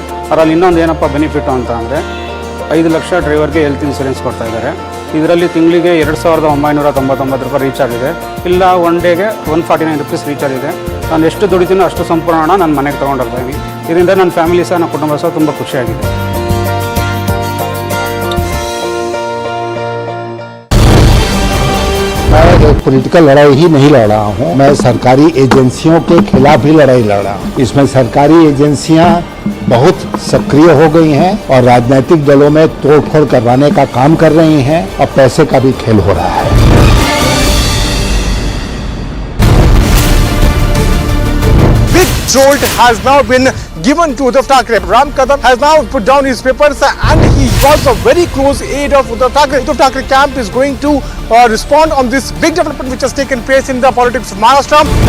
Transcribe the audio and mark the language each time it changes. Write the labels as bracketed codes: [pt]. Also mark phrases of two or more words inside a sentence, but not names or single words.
[kn] ಅದರಲ್ಲಿ ಇನ್ನೊಂದು ಏನಪ್ಪ ಬೆನಿಫಿಟ್ಟು ಅಂತ ಅಂದರೆ 5 ಲಕ್ಷ ಡ್ರೈವರ್ಗೆ [en] health insurance [kn] ಕೊಡ್ತಾಯಿದ್ದಾರೆ. ಇದರಲ್ಲಿ ತಿಂಗಳಿಗೆ 2999 ರೂಪಾಯಿ ರೀಚಾರ್ಜ್ ಇದೆ. ಇಲ್ಲ ಒನ್ ಡೇಗೆ 149 [en] rupees recharge [kn] ಇದೆ. ನಾನು ಎಷ್ಟು ದುಡಿತೀನೋ ಅಷ್ಟು ಸಂಪೂರ್ಣ ಹಣ ನನ್ನ ಮನೆಗೆ ತೊಗೊಂಡೋಗ್ತಾಯಿದ್ದೀನಿ. ಇದರಿಂದ ನನ್ನ ಫ್ಯಾಮಿಲಿ ಸಹ ನನ್ನ ಕುಟುಂಬ ಸಹ ತುಂಬ ಖುಷಿಯಾಗಿದೆ. [hi] मैं एक पॉलिटिकल लड़ाई ही नहीं लड़ रहा हूँ, मैं सरकारी एजेंसियों के खिलाफ ही लड़ाई लड़ रहा हूँ। इसमें सरकारी एजेंसियां बहुत सक्रिय हो गई हैं और राजनीतिक दलों में तोड़फोड़ करवाने का काम कर रही हैं और पैसे का भी खेल हो रहा है। [en] Big jolt has now been given to Uddhav Thackeray. Ram Kadam has now put down his papers and he was a very close aide of Uddhav Thackeray. Uddhav Thackeray camp is going to respond on this big development which has taken place in the politics of Maharashtra.